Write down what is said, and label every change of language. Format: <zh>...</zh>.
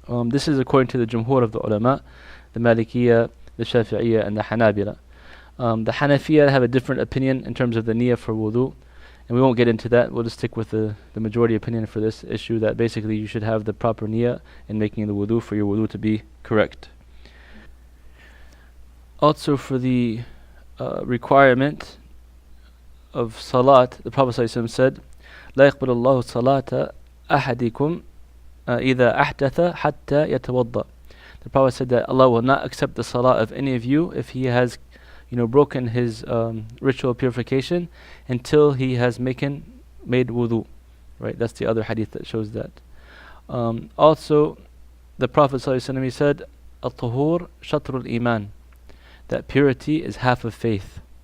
<en>This is according to the Jumhur of the ulama, the Malikiyya, the Shafi'iyya, and the Hanabila. The Hanafiyya have a different opinion in terms of the niyyah for wudhu, and we won't get into that. We'll just stick with the majority opinion for this issue, that basically you should have the proper niyyah in making the wudhu for your wudhu to be correct. Also for the requirement of salat, the Prophet ﷺ said,</en> <ar>لا يقبل الله صلاة أحدكم إذا أحدث حتى يتوضأ.</ar> <en>The Prophet said that Allah will not accept the salah of any of you if he has broken his ritual purification until he has made wudhu. Right? That's the other hadith that shows that. Also, the Prophet ﷺ, he said,</en> <ar>الطهور شطر الإيمان,</ar> <en>that purity is half of faith.</en>